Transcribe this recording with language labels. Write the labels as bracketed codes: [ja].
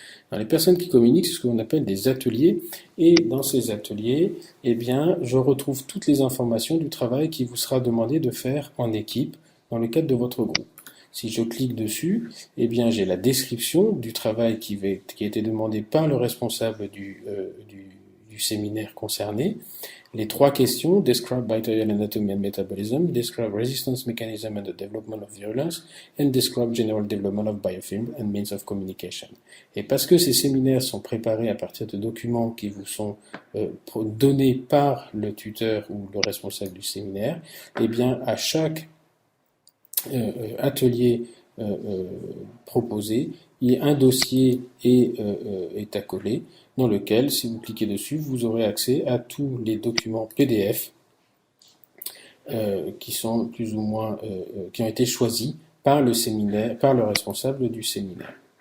[fr] Alors, les personnes qui communiquent, c'est ce qu'on appelle des ateliers, et dans ces ateliers, eh bien, je retrouve toutes les informations du travail qui vous sera demandé de faire en équipe dans le cadre de votre groupe. Si je clique dessus, eh bien, j'ai la description du travail qui a été demandé par le responsable du séminaire concerné. Les trois questions, [en] describe bacterial anatomy and metabolism, describe resistance mechanism and the development of virulence, and describe general development of biofilm and means of communication. [fr] Et parce que ces séminaires sont préparés à partir de documents qui vous sont donnés par le tuteur ou le responsable du séminaire, eh bien, à chaque atelier proposé, un dossier est accolé dans lequel, si vous cliquez dessus, vous aurez accès à tous les documents PDF qui sont plus ou moins qui ont été choisis par le séminaire, par le responsable du séminaire.